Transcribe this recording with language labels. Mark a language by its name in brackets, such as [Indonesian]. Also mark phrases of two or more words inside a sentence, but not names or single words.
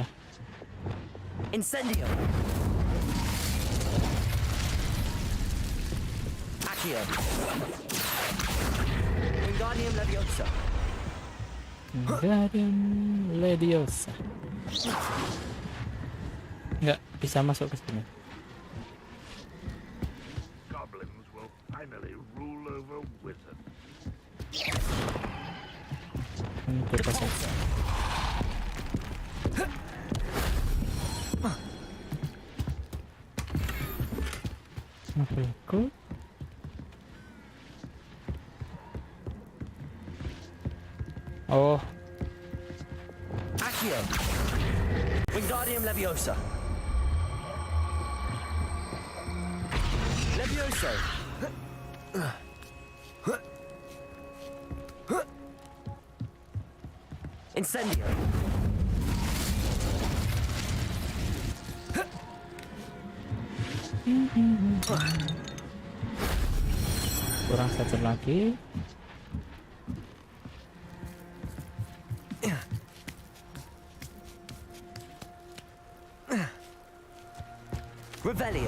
[Indonesian] Incendio. Accio. Wingardium Leviosa. Wingardium Leviosa. Nggak bisa masuk ke sini. [English] Goblins will finally rule over wizards. [Indonesian] Ini apa saja? Aku. Oh. Accio. Wingardium Leviosa. Levioso. Incendio. Kurang satu lagi. Revelio.